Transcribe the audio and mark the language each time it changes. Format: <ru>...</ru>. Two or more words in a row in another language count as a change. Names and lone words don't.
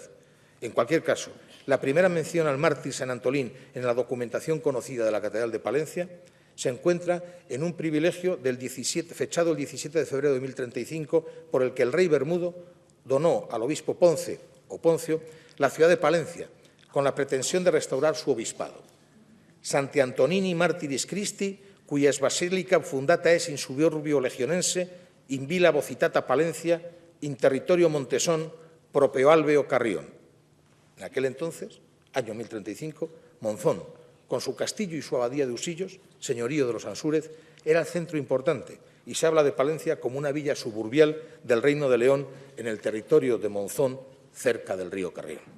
<es>En cualquier caso, la primera mención al mártir San Antolín en la documentación conocida de la Catedral de Palencia se encuentra en un privilegio fechado el 17 de febrero de 1035, por el que el rey Bermudo donó al obispo Poncio la ciudad de Palencia, con la pretensión de restaurar su obispado.</es> <la>Santi Antonini Martiris Christi, cuyas basílica fundata es in suburbio legionense, in villa vocitata Palencia, in territorio Montesón, proprio Albeo Carrión.</la> <es>En aquel entonces, año 1035, Monzón, con su castillo y su abadía de Usillos, señorío de los Ansúrez, era el centro importante y se habla de Palencia como una villa suburbial del Reino de León en el territorio de Monzón, cerca del río Carrión.</es>